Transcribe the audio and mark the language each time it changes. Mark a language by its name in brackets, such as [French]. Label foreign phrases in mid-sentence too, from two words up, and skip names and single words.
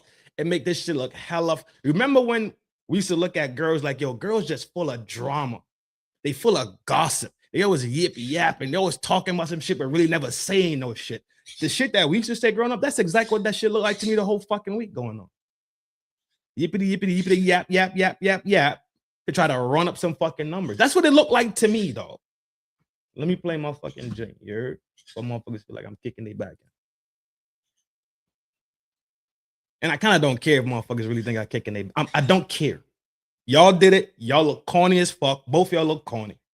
[English] It make this shit look hella. Remember when we used to look at girls like, yo, girls just full of drama. They full of gossip. They always yippy yapping. They always talking about some shit, but really never saying no shit. The shit that we used to say growing up, that's exactly what that shit looked like to me the whole fucking week going on. Yippity, yippity, yippity, yap, yap, yap, yap, yap. To try to run up some fucking numbers. That's what it looked like to me, though. Let me play my fucking drink. You heard? So motherfuckers feel like I'm kicking their back. And I kind of don't care if motherfuckers really think I'm kicking their. I don't care. Y'all did it. Y'all look corny as fuck. Both of y'all look corny.